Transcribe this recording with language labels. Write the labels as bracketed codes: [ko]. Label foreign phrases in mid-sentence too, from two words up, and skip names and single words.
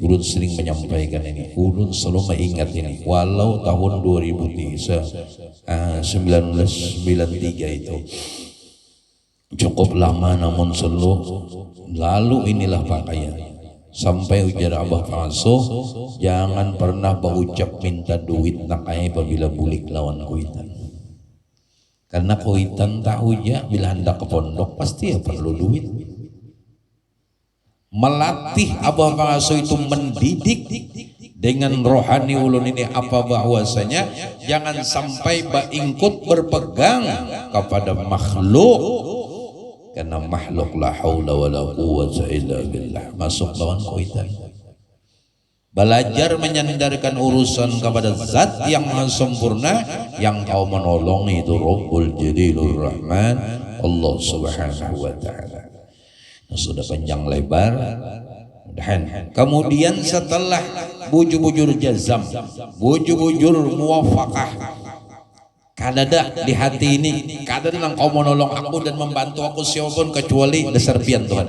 [bjn] Ulun sering menyampaikan ini, ulun selalu mengingat ini, walau tahun 1993 itu cukup lama, namun lalu inilah pakaian sampai ujar Abah Fasuh, jangan pernah berucap minta duit nak apabila bulik lawan kuitan, karena kuitan tahu ya bila hendak ke pondok pasti ya perlu duit. Melatih Abah Fasuh itu mendidik dengan rohani ulun ini apa bahwasanya jangan sampai baingkut berpegang kepada makhluk, karena makhluk [ar] لا حول ولا قوة إلا بالله, [bjn] masuk lawan kuitan. [id] Belajar menyandarkan urusan kepada zat yang maha sempurna, yang kau menolong itu Rabbul Jalilur Rahman, Allah [ar] سبحانه وتعالى. [id] Sudah panjang lebar. [bjn] Kemudian setelah bujur-bujur jazam, bujur-bujur muwafaqah, kadada di hati ini, kadada nang kau menolong aku dan membantu aku siapapun kecuali dasar pian Tuhan.